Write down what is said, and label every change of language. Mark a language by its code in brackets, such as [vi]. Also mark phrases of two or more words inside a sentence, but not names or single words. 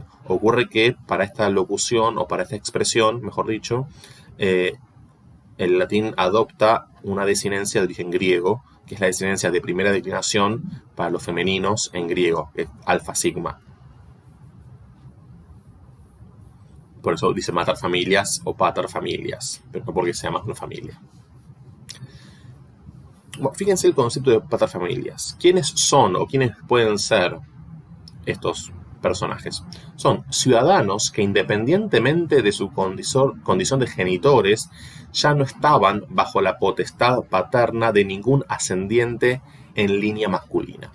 [es] Ocurre que para esta locución o para esta expresión, mejor dicho, el latín adopta una desinencia de origen griego, que es la desinencia de primera declinación para los femeninos en griego, que es alfa sigma. Por eso dice [la] mater familias [es] o [la] pater familias, [es] pero no porque sea más una familia. Bueno, fíjense el concepto de [la] pater familias. [es] ¿Quiénes son o quiénes pueden ser estos personajes? Son ciudadanos que independientemente de su condición de genitores ya no estaban bajo la potestad paterna de ningún ascendiente en línea masculina.